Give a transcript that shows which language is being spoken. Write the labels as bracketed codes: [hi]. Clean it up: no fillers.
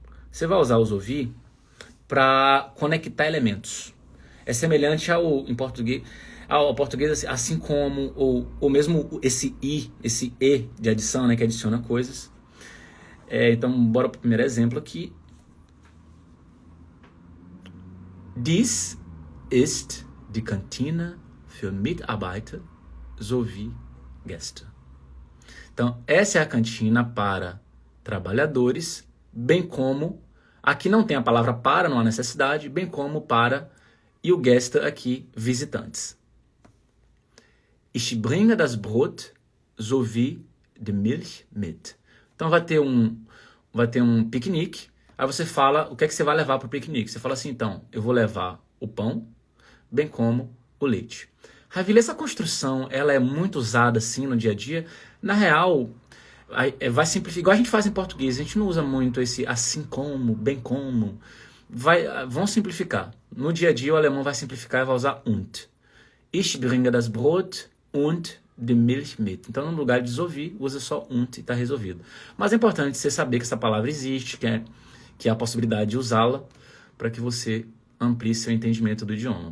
[pt] Você vai usar o sowie para conectar elementos. É semelhante em português, ao português assim como, ou mesmo esse e de adição, né, que adiciona coisas. Então, bora para o primeiro exemplo aqui. [de] Dies ist die Kantine für Mitarbeiter sowie Gäste. [pt] Então, essa é a cantina para trabalhadores, bem como, aqui não tem a palavra para, não há necessidade, bem como para, e o Gäste aqui, visitantes. [de] Ich bringe das Brot sowie die Milch mit. [pt] Então vai ter um piquenique, aí você fala o que é que você vai levar para o piquenique. Você fala assim, então, eu vou levar o pão, bem como o leite. Ravile, essa construção, ela é muito usada assim no dia a dia. Na real, vai simplificar, igual a gente faz em português, a gente não usa muito esse assim como, bem como. Vão simplificar. No dia a dia o alemão vai simplificar e vai usar und. [de] Ich bringe das Brot und die Milch mit. [pt] Então no lugar de sowie, usa só und e está resolvido. Mas é importante você saber que essa palavra existe, que há a possibilidade de usá-la para que você amplie seu entendimento do idioma.